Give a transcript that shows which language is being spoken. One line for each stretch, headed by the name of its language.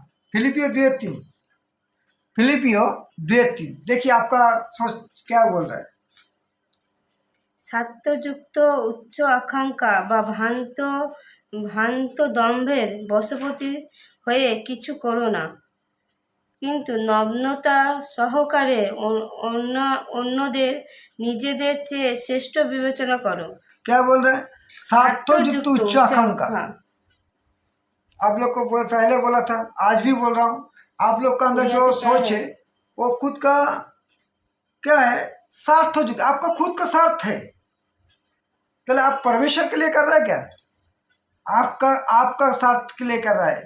Hindi: फिलिपियो 2:3, फिलिपियो 2:3। देखिए आपका सोच क्या बोल रहा है।
Bangla: স্বার্থযুক্ত উচ্চ আকাঙ্ক্ষা বা ভ্রান্ত দম্ভের বশবর্তী হয়ে কিছু করো না, কিন্তু নগ্নতা সহকারে অন্যদের নিজেদের চেয়ে শ্রেষ্ঠ বিবেচনা করো।
Hindi: क्या बोल रहे हैं? स्वार्थयुक्त उच्च उच्च आकांक्षा। आकांक्षा। आप लोग को पहले बोला था, आज भी बोल रहा हूँ, आप लोग का अंदर जो सोच है वो खुद का क्या है, स्वार्थयुक्त, आपका खुद का स्वार्थ है। पहले आप परमेश्वर के लिए कर रहे हैं क्या? आपका आपका स्वार्थ के लिए कर रहा है।